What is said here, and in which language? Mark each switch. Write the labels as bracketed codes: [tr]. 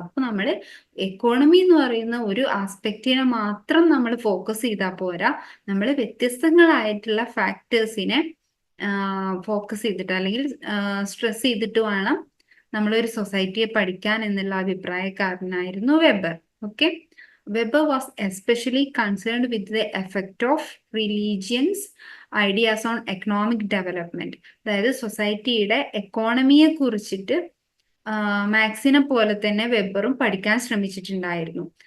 [ml] അപ്പൊ നമ്മൾ എക്കോണമി എന്ന് പറയുന്ന ഒരു ആസ്പെക്റ്റിനെ മാത്രം നമ്മൾ ഫോക്കസ് ചെയ്താൽ പോരാ, നമ്മൾ വ്യത്യസ്തങ്ങളായിട്ടുള്ള ഫാക്ടേഴ്സിനെ ഫോക്കസ് ചെയ്തിട്ട് അല്ലെങ്കിൽ സ്ട്രെസ് ചെയ്തിട്ട് വേണം നമ്മളൊരു സൊസൈറ്റിയെ പഠിക്കാൻ എന്നുള്ള അഭിപ്രായക്കാരനായിരുന്നു weber. [en] Okay, Weber was especially concerned with the effect of religion's ideas on economic development. [ml] അതായത് സൊസൈറ്റിയുടെ എക്കോണമിയെ കുറിച്ചിട്ട് മാക്സിനെ പോലെ തന്നെ വെബറും പഠിക്കാൻ ശ്രമിച്ചിട്ടുണ്ടായിരുന്നു.